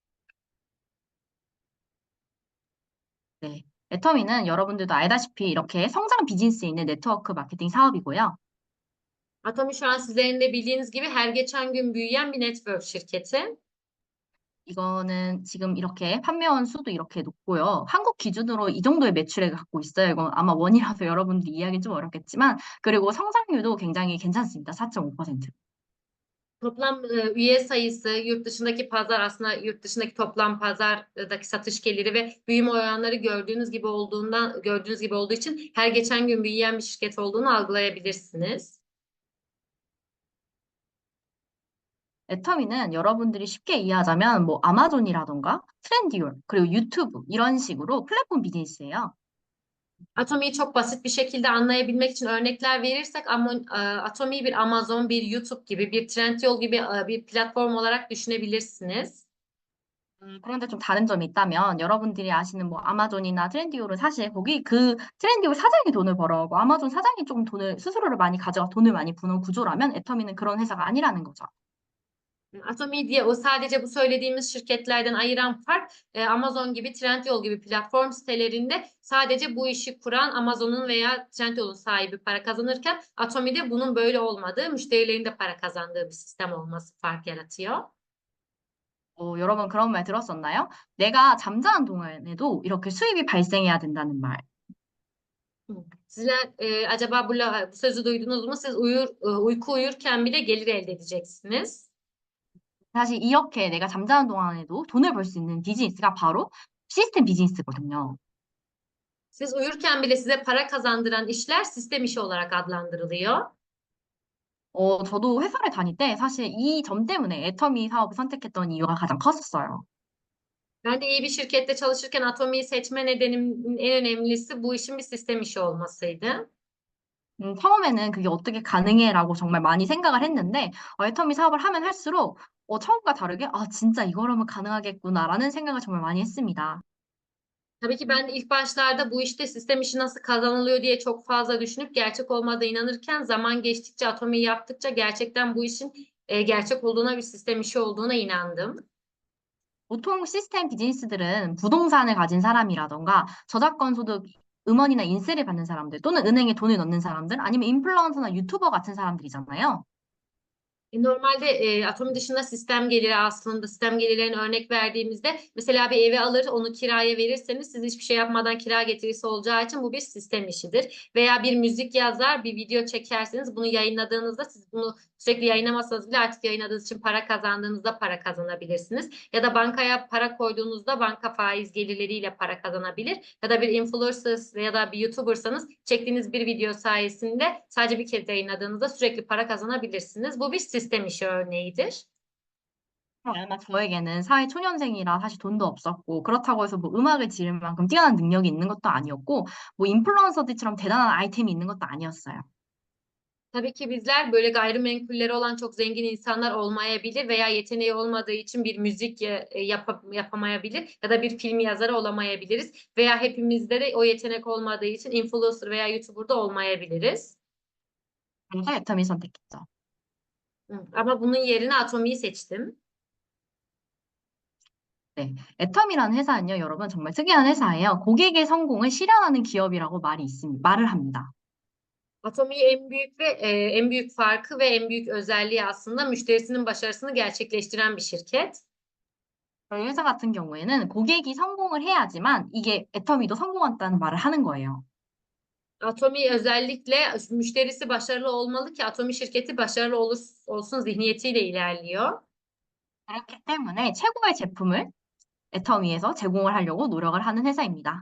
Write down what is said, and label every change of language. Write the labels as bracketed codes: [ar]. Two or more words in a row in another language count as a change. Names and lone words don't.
[ko] 네. 애터미는 여러분들도 알다시피 이렇게 성장 비즈니스에 있는 네트워크 마케팅 사업이고요. [tr] Atomi şu an sizlerin de bildiğiniz gibi her geçen gün büyüyen bir network şirketi. [ko] 이거는 지금 이렇게 판매원 수도 이렇게 높고요. 한국 기준으로 이 정도의 매출액을 갖고 있어요. 이건 아마 원이라서 여러분들이 이해하기는 좀 어렵겠지만 그리고 성장률도 굉장히 괜찮습니다. 4.5%. [tr] Toplam üye sayısı, yurt dışındaki pazar aslında yurt dışındaki toplam pazardaki satış geliri ve büyüme oranları gördüğünüz gibi olduğu için her geçen gün büyüyen bir şirket olduğunu algılayabilirsiniz. [ko] 애터미는 여러분들이 쉽게 이해하자면 뭐 아마존이라던가 트렌디올 그리고 유튜브 이런 식으로 플랫폼 비즈니스예요. [tr] Atomi'yi çok basit bir şekilde anlayabilmek için örnekler verirsek ama Atomi'yi bir Amazon, bir YouTube gibi, bir Trendyol gibi bir platform olarak düşünebilirsiniz. [ko] 그런데 좀 다른 점이 있다면 여러분들이 아시는 뭐 아마존이나 트렌디올은 사실 거기 그 트렌디올 사장이 돈을 벌어오고 아마존 사장이 좀 돈을 스스로를 많이 가져가 돈을 많이 버는 구조라면 애터미는 그런 회사가 아니라는 거죠. [tr] Atomi diye o sadece bu söylediğimiz şirketlerden ayıran fark Amazon gibi, Trendyol gibi platform sitelerinde sadece bu işi kuran Amazon'un veya Trendyol'un sahibi para kazanırken Atomi'de bunun böyle olmadığı, müşterilerin de para kazandığı bir sistem olması fark yaratıyor. [ko] 여러분 그런 말 들었었나요? 내가 잠자는 동안에도 이렇게 수입이 발생해야 된다는 말. [tr] Sizler acaba bu sözü duydunuz mu? Siz uyku uyurken bile gelir elde edeceksiniz. [ko] 사실 이렇게 내가 잠자는 동안에도 돈을 벌 수 있는 비즈니스가 바로 시스템 비즈니스거든요. [tr] Siz uyurken bile size para kazandıran işler sistem işi olarak adlandırılıyor. [ko] 저도 회사를 다닐 때 사실 이 점 때문에 애터미 사업을 선택했던 이유가 가장 컸었어요. [tr] Ben de iyi bir şirkette çalışırken Atomi'yi seçme nedenimin en önemlisi bu işin bir sistem işi olmasıydı. [ko] 처음에는 그게 어떻게 가능해라고 정말 많이 생각을 했는데 애터미 사업을 하면 할수록 처음과 다르게 '아 진짜 이거라면 가능하겠구나.'라는 생각을 정말 많이 했습니다. [tr] Tabii ki ben de ilk başlarda bu işte sistem işi nasıl kazanılıyor diye çok fazla düşünüp gerçek olmadığına inanırken zaman geçtikçe Atomi'yi yaptıkça gerçekten bu işin gerçek olduğuna bir sistem işi olduğuna inandım. [ko] 보통 시스템 비즈니스들은 부동산을 가진 사람이라든가 저작권 소득 음원이나 인세를 받는 사람들 또는 은행에 돈을 넣는 사람들 아니면 인플루언서나 유튜버 같은 사람들이잖아요. [tr] Normalde Atomi dışında sistem geliri aslında sistem gelirlerine örnek verdiğimizde mesela bir evi alır onu kiraya verirseniz siz hiçbir şey yapmadan kira getirisi olacağı için bu bir sistem işidir. Veya bir müzik yazar bir video çekerseniz bunu yayınladığınızda siz bunu sürekli yayınlamasanız bile artık yayınladığınız için para kazandığınızda para kazanabilirsiniz. Ya da bankaya para koyduğunuzda banka faiz gelirleriyle para kazanabilir. Ya da bir influencer ya da bir YouTuber'sanız çektiğiniz bir video sayesinde sadece bir kez yayınladığınızda sürekli para kazanabilirsiniz. Bu bir sistem işi örneğidir. [ko] 아마 저에게는 사회 초년생이라 사실 돈도 없었고 그렇다고 해서 뭐 음악을 지을 만큼 뛰어난 능력이 있는 것도 아니었고 뭐 인플루언서들처럼 대단한 아이템이 있는 것도 아니었어요. [tr] Tabii ki bizler böyle gayrimenkulleri olan çok zengin insanlar olmayabilir veya yeteneği olmadığı için bir müzik yapamayabilir ya da bir film yazarı olamayabiliriz veya hepimizde de o yetenek olmadığı için influencer veya YouTuber'da olmayabiliriz. [ko] 그래서 애터미 선택했죠. [tr] Ama bunun yerine Atomi'yi seçtim. [ko] 네. 애텀이라는 회사는요, 여러분 정말 특이한 회사예요. 고객의 성공을 실현하는 기업이라고 말을 합니다. [tr] Atomi en büyük farkı ve en büyük özelliği aslında müşterisinin başarısını gerçekleştiren bir şirket. [ko] 저희 회사 같은 경우에는 고객이 성공을 해야지만 이게 애터미도 성공한다는 말을 하는 거예요. [tr] Atomi özellikle müşterisi başarılı olmalı ki Atomi şirketi başarılı olsun zihniyetiyle ilerliyor. [ko] 그렇기 때문에 최고의 제품을 애터미에서 제공을 하려고 노력을 하는 회사입니다.